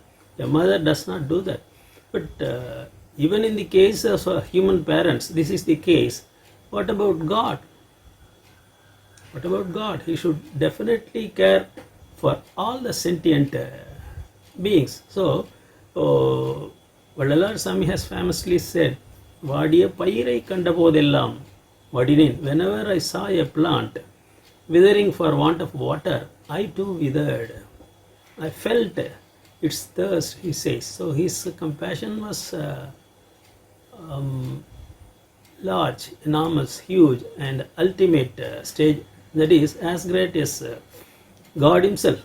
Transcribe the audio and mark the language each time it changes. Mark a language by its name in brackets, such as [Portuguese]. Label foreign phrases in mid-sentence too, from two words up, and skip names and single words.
[English] A mother does not do that. But even in the case of human parents, this is the case. What about God? What about God? He should definitely care for all the sentient beings. So, Vallalar Swami has famously said, [Tamil] வாடிய பயிரை கண்டபோதெல்லாம் வாடினேன். [English] Whenever I saw a plant withering for want of water, I too withered. I felt its thirst, he says. So his compassion was large, enormous, huge, and ultimate stage, that is as great as God himself.